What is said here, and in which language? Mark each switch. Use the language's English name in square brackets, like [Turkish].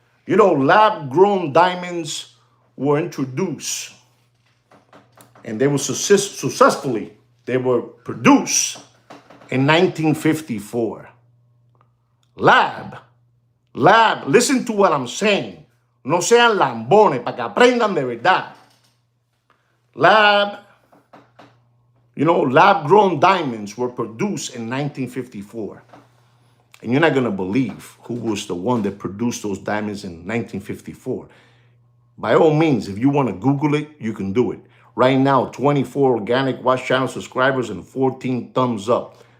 [English] Lab-grown diamonds were introduced, and they were successfully produced in 1954. Lab, listen to what I'm saying. [Spanish] No sean lambones, para que aprendan de verdad. [English] Lab-grown diamonds were produced in 1954. And you're not going to believe who was the one that produced those diamonds in 1954. By all means, if you want to Google it, you can do it. Right now, 24 organic Watch Channel subscribers and 14 thumbs up.